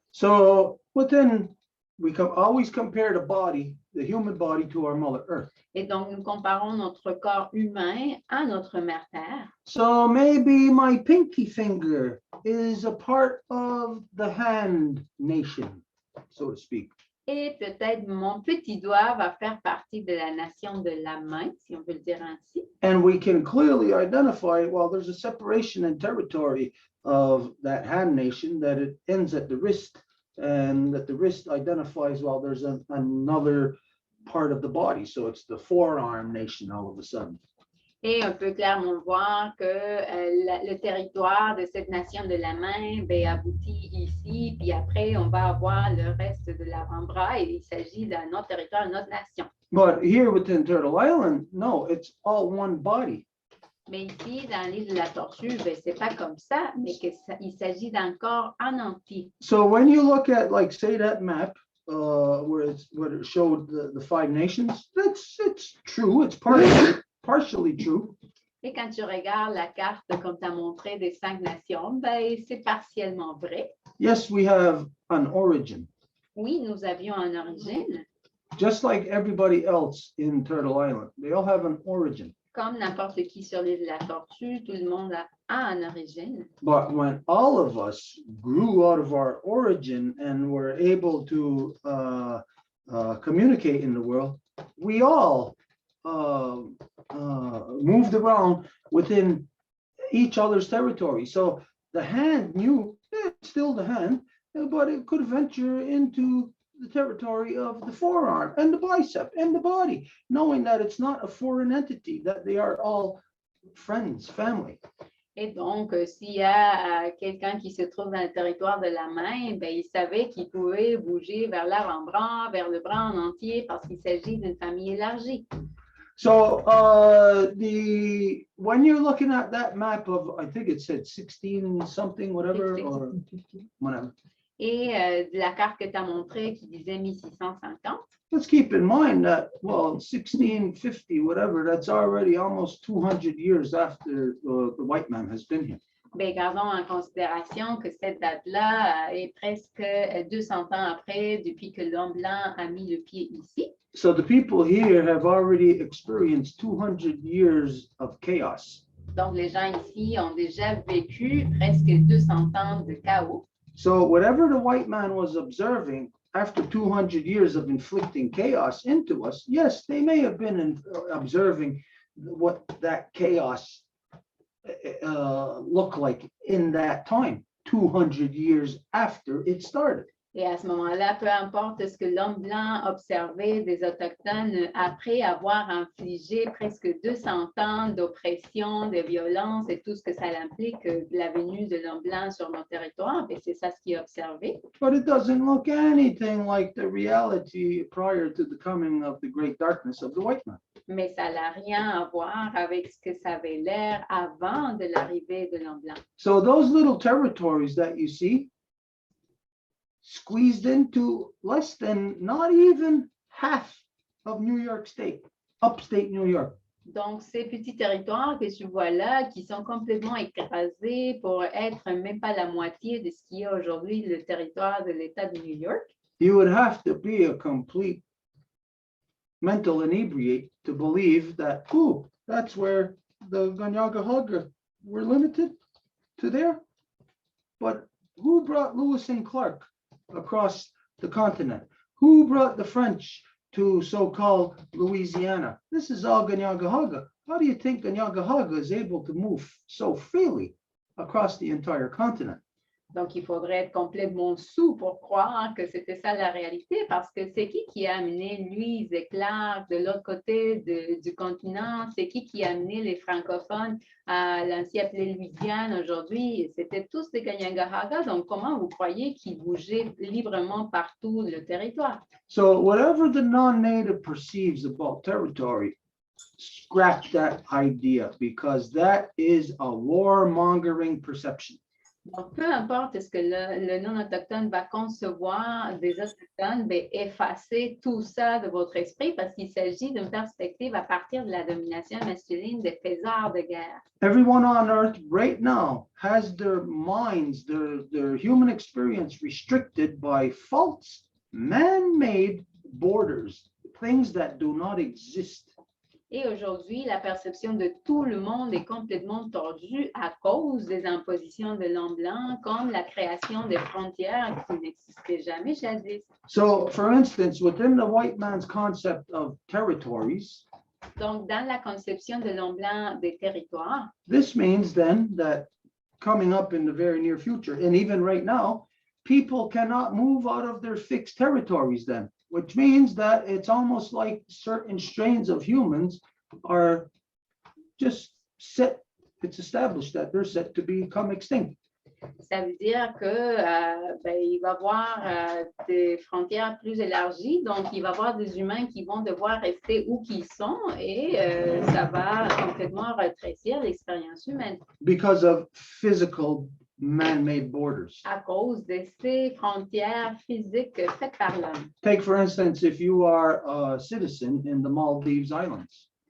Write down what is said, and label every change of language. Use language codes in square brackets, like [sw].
[en] So within, we can always compare the body, the human body, to our Mother Earth. [fr] Et donc, nous comparons notre corps humain à notre mère Terre. [en] So maybe my pinky finger is a part of the hand nation, so to speak. [fr] Et peut-être mon petit doigt va faire partie de la nation de la main, si on peut le dire ainsi. [en] And we can clearly identify, well, there's a separation in territory of that hand nation, that it ends at the wrist, and that the wrist identifies, well, there's another part of the body. So it's the forearm nation all of a sudden. [fr] Et on peut clairement voir que le territoire de cette nation de la main aboutit ici, puis après, on va avoir le reste de l'avant-bras, et il s'agit d'un autre territoire, une autre nation. [en] But here within Turtle Island, no, it's all one body. [fr] Mais ici, dans l'île de la Tortue, c'est pas comme ça, mais il s'agit d'un corps en entier. [en] So when you look at, like, say that map, where it showed the 5 nations, it's true, it's partially true. [fr] Et quand tu regardes la carte comme tu as montré des 5 nations, c'est partiellement vrai. [en] Yes, we have an origin, [fr] Oui, nous avions une origine, [en] just like everybody else in Turtle Island. They all have an origin. [fr] comme n'importe qui sur l'île de la Tortue, tout le monde a une origine. [en] But when all of us grew out of our origin and were able to communicate in the world, we all moved around within each other's territory. So the hand knew it's still the hand, but it could venture into the territory of the forearm and the bicep and the body, knowing that it's not a foreign entity, that they are all friends, family. [fr] Et donc, s'il y a quelqu'un qui se trouve dans le territoire de la main, il savait qu'il pouvait bouger vers l'avant-bras, vers le bras en entier, parce qu'il s'agit d'une famille élargie. [en] So when you're looking at that map of, I think it said 16 something, whatever, or whatever. [fr] Et de la carte que tu as montrée qui disait 1650. [en] Let's keep in mind that, well, 1650, whatever, that's already almost 200 years after the white man has been here. [fr] Gardons en considération que cette date-là est presque 200 ans après, depuis que l'homme blanc a mis le pied ici. [en] So the people here have already experienced 200 years of chaos. [fr] Donc, les gens ici ont déjà vécu presque 200 ans de chaos. [en] So whatever the white man was observing after 200 years of inflicting chaos into us, yes, they may have been observing what that chaos looked like in that time, 200 years after it started. [fr] Et à ce moment-là, peu importe ce que l'homme blanc observait des Autochtones après avoir infligé presque 200 ans d'oppression, de violence et tout ce que ça implique, la venue de l'homme blanc sur nos territoires, et c'est ça ce qu'il a observé. [en] But it doesn't look anything like the reality prior to the coming of the great darkness of the white man. [fr] Mais ça n'a rien à voir avec ce que ça avait l'air avant de l'arrivée de l'homme blanc. [en] So those little territories that you see squeezed into less than not even half of New York State, upstate New York. [fr] Donc, ces petits territoires que tu vois là, qui sont complètement écrasés pour être même pas la moitié de ce qui est aujourd'hui le territoire de l'État de New York, [en] You would have to be a complete mental inebriate to believe that, oh, that's where the Ganyaga were limited to there. But who brought Lewis and Clark across the continent? Who brought the French to so-called Louisiana? This is all Ganyaga. How do you think Ganyaga is able to move so freely across the entire continent? [fr] donc il faudrait être complètement sous pour croire que c'était ça la réalité, parce que c'est qui a amené Louise et Clark de l'autre côté du continent? C'est qui a amené les francophones à l'ancienne appelée Louisiane aujourd'hui? C'était tous des Ganyaga. Donc comment vous croyez qu'ils bougeaient librement partout le territoire? [en] So whatever the non-native perceives about territory, scrap that idea, because that is a warmongering perception. [fr] Donc, peu importe ce que le non-autochtone va concevoir des autochtones, ben, effacez tout ça de votre esprit parce qu'il s'agit d'une perspective à partir de la domination masculine des faiseurs de guerre. [en] Everyone on earth right now has their minds, their human experience restricted by false, man-made borders, things that do not exist. [fr] Et aujourd'hui, la perception de tout le monde est complètement tordue à cause des impositions de l'homme blanc, comme la création des frontières qui n'existaient jamais jadis. [en] So, for instance, within the white man's concept of territories, [fr] Donc, dans la conception de l'homme blanc des territoires, [en] this means then that coming up in the very near future, and even right now, people cannot move out of their fixed territories then, which means that it's almost like certain strains of humans are just set, it's established that they're set to become extinct. [fr] ça veut dire que il va y avoir des frontières plus élargies, donc il va y avoir des humains qui vont devoir rester où qu'ils sont et ça va complètement rétrécir l'expérience humaine. [en] Because of physical man-made borders. [fr] À cause de ces frontières physiques faites par l'homme. [en] Take, for instance, if you are a citizen in the Maldives Islands.